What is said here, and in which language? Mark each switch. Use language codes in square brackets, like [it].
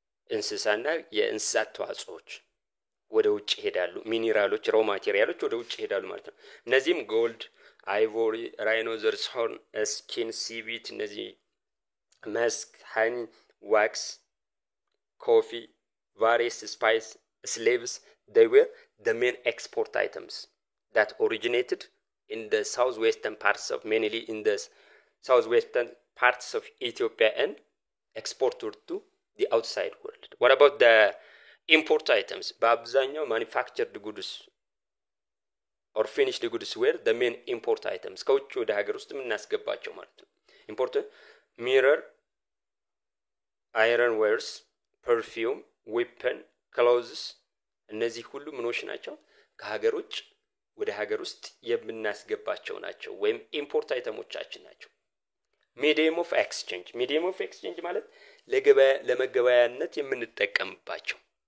[am] እንስሳና የእንስሳት ተዋጽኦች ወደ ውጭ ይሄዳሉ። ሚኒራሎች ሮ ማቴሪያሎች ወደ ውጭ ይሄዳሉ ማለት ነው። እነዚህም ጎልድ፣ አይቮሪ፣ ራይኖዘርስ ሆርን፣ ስኪን፣ ሲቪት፣ እነዚህ መስክ፣ ሃኒ፣ ዋክስ፣ ኮፊ፣ [en] various spice, slaves, they were the main export items that originated in the southwestern [am] parts of mainly in the southwestern [en] parts of Ethiopia and exported to the outside world. What about the import items? በአብዛኛው manufactured goods or finished goods were the main import items. [am] ከውጭ ወደ ሀገር ውስጥ የምናስገባቸው ማለት ነው። [en] import mirror, iron wares, perfume, weapon, clothes [am] እነዚህ ሁሉ ምኖች ናቸው ከሀገር ውጭ ወደ ሀገር ውስጥ የምናስገባቸው ናቸው ወይም ኢምፖርት አይተሞቻችን ናቸው። [en] medium of exchange [am] ማለት ለመገበያያነት የምንጠቀምባቸው